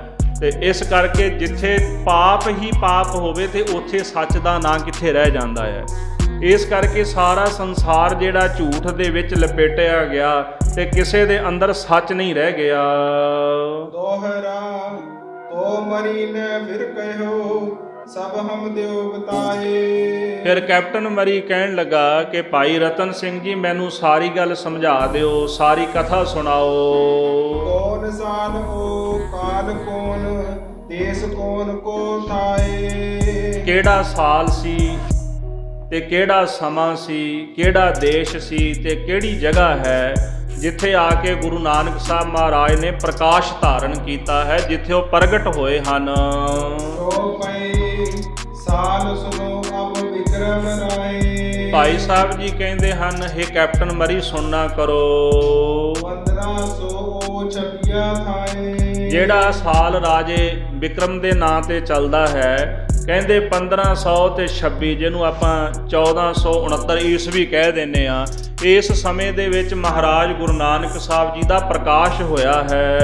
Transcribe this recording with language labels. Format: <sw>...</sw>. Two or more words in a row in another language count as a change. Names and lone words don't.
<pa>ਤੇ ਇਸ ਕਰਕੇ ਜਿੱਥੇ ਪਾਪ ਹੀ ਪਾਪ ਹੋਵੇ ਤੇ ਉੱਥੇ ਸੱਚ ਦਾ ਨਾਂ ਕਿੱਥੇ ਰਹਿ ਜਾਂਦਾ ਹੈ। ਇਸ ਕਰਕੇ ਸਾਰਾ ਸੰਸਾਰ ਜਿਹੜਾ ਝੂਠ ਦੇ ਵਿੱਚ ਲਪੇਟਿਆ ਗਿਆ ਤੇ ਕਿਸੇ ਦੇ ਅੰਦਰ ਸੱਚ ਨਹੀਂ ਰਹਿ ਗਿਆ।</pa> <bra>दोहरा तो मरी ने फिर कहियो सब हम देव बताए।</bra> <pa>ਫਿਰ ਕੈਪਟਨ ਮਰੀ ਕਹਿਣ ਲੱਗਾ ਕਿ ਭਾਈ ਰਤਨ ਸਿੰਘ ਜੀ ਮੈਨੂੰ ਸਾਰੀ ਗੱਲ ਸਮਝਾ ਦਿਓ, ਸਾਰੀ ਕਥਾ ਸੁਣਾਓ।</pa> <bra>कौन साल ओ काल कौन देश कौन को थाए।</bra> <pa>ਕਿਹੜਾ ਸਾਲ ਸੀ ਤੇ ਕਿਹੜਾ ਸਮਾਂ ਸੀ, ਕਿਹੜਾ ਦੇਸ਼ ਸੀ ਤੇ ਕਿਹੜੀ ਜਗ੍ਹਾ ਹੈ ਜਿੱਥੇ ਆ ਕੇ ਗੁਰੂ ਨਾਨਕ ਸਾਹਿਬ ਮਹਾਰਾਜ ਨੇ ਪ੍ਰਕਾਸ਼ ਧਾਰਨ ਕੀਤਾ ਹੈ, ਜਿੱਥੇ ਉਹ ਪ੍ਰਗਟ ਹੋਏ ਹਨ।</pa> <bra>तो पै साल सुनो अब विक्रम राय।</bra> <pa>ਭਾਈ ਸਾਹਿਬ ਜੀ ਕਹਿੰਦੇ ਹਨ, ਹੇ ਕੈਪਟਨ ਮਰੀ ਸੁਣਨਾ ਕਰੋ।</pa> <bra>1500 छपिया थाए।</bra> <pa>ਜਿਹੜਾ ਸਾਲ ਰਾਜੇ ਵਿਕਰਮ ਦੇ ਨਾਂ ਤੇ ਚੱਲਦਾ ਹੈ, ਕਹਿੰਦੇ 1500 ਤੇ 26, ਜਿਹਨੂੰ ਆਪਾਂ 1469 ਈਸਵੀ ਕਹਿ ਦਿੰਦੇ ਆ, ਇਸ ਸਮੇਂ ਦੇ ਵਿੱਚ ਮਹਾਰਾਜ ਗੁਰੂ ਨਾਨਕ ਸਾਹਿਬ ਜੀ ਦਾ ਪ੍ਰਕਾਸ਼ ਹੋਇਆ ਹੈ।</pa>